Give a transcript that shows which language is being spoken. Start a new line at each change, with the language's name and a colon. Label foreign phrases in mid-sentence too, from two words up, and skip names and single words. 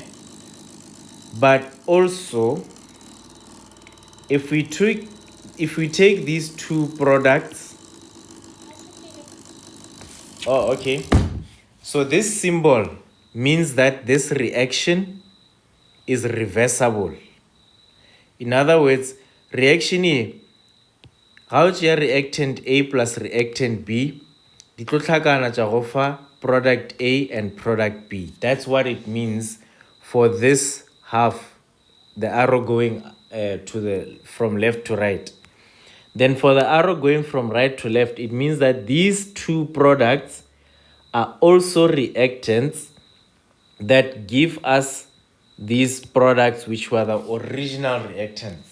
English: But also, if we take these two products, oh, okay. So this symbol means that this reaction is reversible. In other words, reaction A, how is reactant A plus reactant B?
Northern Sotho: Di tlo tlhakana tša go fa
English: product A and product B. That's what it means for this half, the arrow going from left to right. Then for the arrow going from right to left, it means that these two products are also reactants that give us these products which were the original reactants.